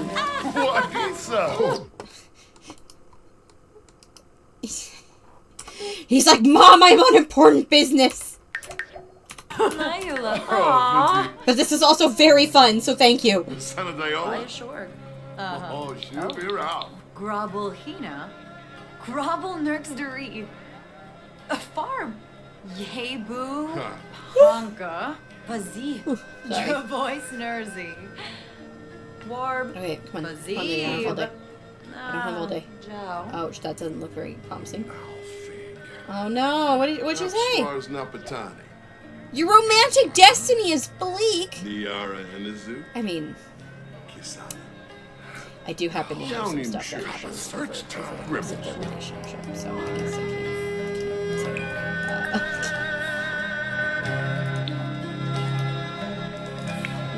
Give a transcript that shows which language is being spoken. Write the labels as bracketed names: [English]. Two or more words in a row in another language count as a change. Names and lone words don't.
[English] What is so? He's like, Mom, I'm on important business. Aww. But this is also very fun, so thank you. Sure. Oh, she'll be around. Grobelhina. Grobel Nurksderi. Farb. Yebu. Honka. Pazi. Dravois Nursing. Warb. Okay, come on. Come on, I don't have all day. I don't have all day. Ouch, that doesn't look very promising. Oh no, what'd you say? Your romantic destiny is bleak. I mean, I do happen to have some stuff that happens over the course of the relationship, so I guess I can't.